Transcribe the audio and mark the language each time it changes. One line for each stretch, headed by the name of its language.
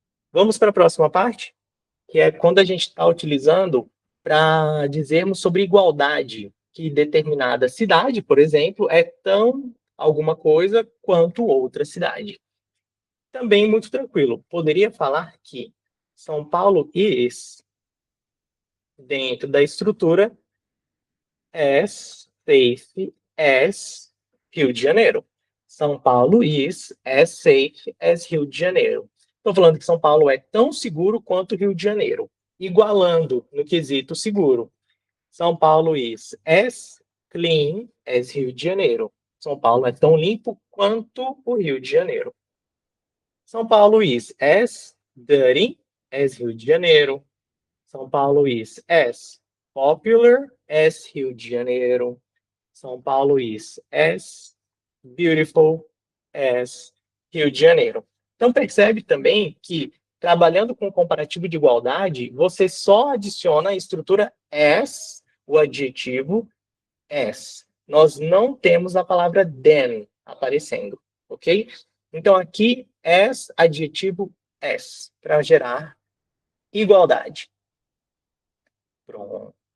Portuguese: Vamos para a próxima parte, que é quando a gente está utilizando para dizermos sobre igualdade, que determinada cidade, por exemplo, é tão alguma coisa quanto outra cidade. Também muito tranquilo. Poderia falar que São Paulo is, dentro da estrutura,
English: as safe as
Portuguese: Rio de Janeiro.
English: São Paulo is as safe as Rio de Janeiro.
Portuguese: Estou falando que São Paulo é tão seguro quanto Rio de Janeiro, igualando no quesito seguro.
English: São Paulo is as clean as Rio de Janeiro.
Portuguese: São Paulo é tão limpo quanto o Rio de Janeiro.
English: São Paulo is as dirty as Rio de Janeiro. São Paulo is as popular as Rio de Janeiro. São Paulo is as beautiful as Rio de Janeiro.
Portuguese: Então percebe também que trabalhando com o comparativo de igualdade, você só adiciona a estrutura as, o adjetivo as. Nós não temos a palavra than aparecendo, ok? Então aqui as, adjetivo as, para gerar igualdade. Pronto.